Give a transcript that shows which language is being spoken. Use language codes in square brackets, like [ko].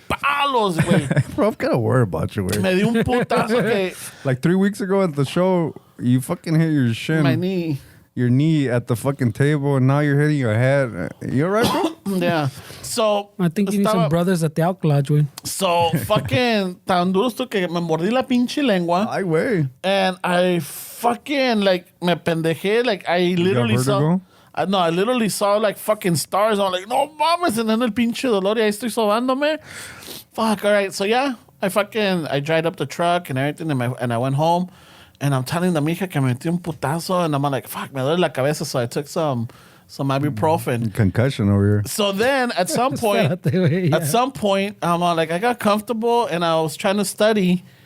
[es] Palos, güey. [en] Bro, I'm kind of worried about you, güey. [es] Me di un putazo que... [en] Like 3 weeks ago at the show, you fucking hit your shin. My knee. Your knee at the fucking table, and now you're hitting your head. You alright, bro? Yeah. So... I think you need some brothers at the Alk Lodge, güey. So, fucking... [es] Tan duro esto que me mordí la pinche lengua. Ay, güey. [en] And I fucking, like, [es] me pendejé. [en] Like, I literally saw... I literally saw like fucking stars. I'm like, [es] no mames. [en] And then [es] el pinche dolor y ahí estoy sobándome. [en] Fuck, all right. So yeah, I dried up the truck and everything and I went home. And I'm telling the mija [es] que me metí un putazo. [en] And I'm like, fuck, [es] me duele la cabeza. [en] So I took some ibuprofen. Concussion over here. So then at some point, I'm like, I got comfortable and I was trying to study.